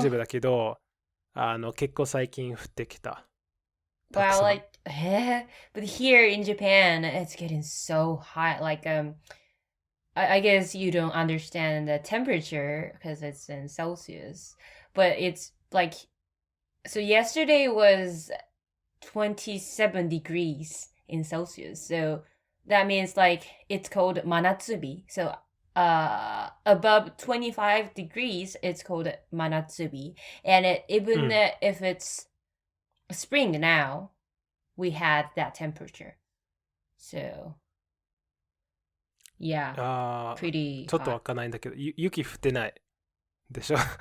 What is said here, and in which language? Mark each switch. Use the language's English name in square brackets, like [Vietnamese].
[Japanese] 丈夫だけど、結構最近降ってきた。たく [English] wow, [Japanese] さん。 [English] like, but here in Japan, it's getting so hot. Like, I guess you don't understand the temperature because it's in Celsius, but it's like, so yesterday was 27 degrees in Celsius. So that means like it's called manatsubi. So above 25 degrees, it's called manatsubi. And even [Japanese] うん。 [English] if it's spring now, we had that temperature. So yeah, pretty [Japanese] ちょっとわ [English] hot. [Japanese] かんないんだけど、雪降ってないでしょ？